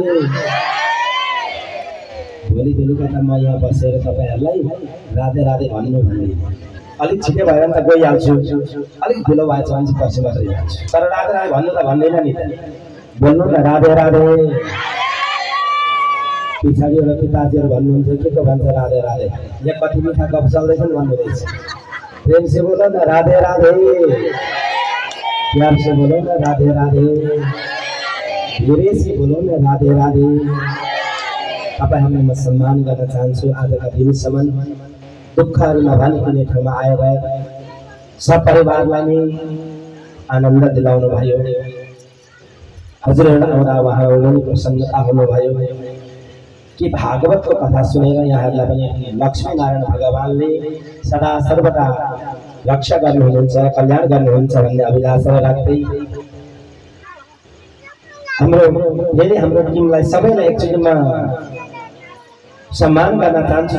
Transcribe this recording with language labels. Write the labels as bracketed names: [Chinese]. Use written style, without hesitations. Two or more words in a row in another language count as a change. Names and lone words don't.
[Nepali] भोलि बेलुका त म यहाँ बसेर तपाईँहरूलाई राधे राधे भन्नु भन्ने अलिक छिटो भयो भने त गइहाल्छु, अलिक ढिलो भएछ भने चाहिँ पछि मात्रै जान्छु। तर राधे राधे भन्नु त भन्दैन नि त, बोल्नु न राधे राधे। पछाडि एउटा पिताजीहरू भन्नुहुन्छ के को भन्छ राधे राधे, यहाँ कति मिठा गफ चल्दैछ नि भन्नुहुँदैछ। [Hindi] प्रेम से बोलो न राधे राधे, प्यार से बोलो न राधे राधे, धीरे से बोलो न राधे राधे। [Nepali] तपाईँहरूलाई म सम्मान गर्न चाहन्छु। आजका दिनसम्म दुःखहरू नभनिने ठाउँमा आएर सपरिवारलाई नै आनन्द दिलाउनु भयो। हजुरहरू आउँदा उहाँहरू पनि प्रसन्नता हुनुभयो कि भागवतको कथा सुनेर यहाँहरूलाई पनि लक्ष्मीनारायण भगवानले सदा सर्वदा रक्षा गर्नुहुन्छ, कल्याण गर्नुहुन्छ भन्ने अभिलाषा राख्दै हाम्रो टिमलाई सबैलाई एकचोटिमा सम्मान गर्न चाहन्छु।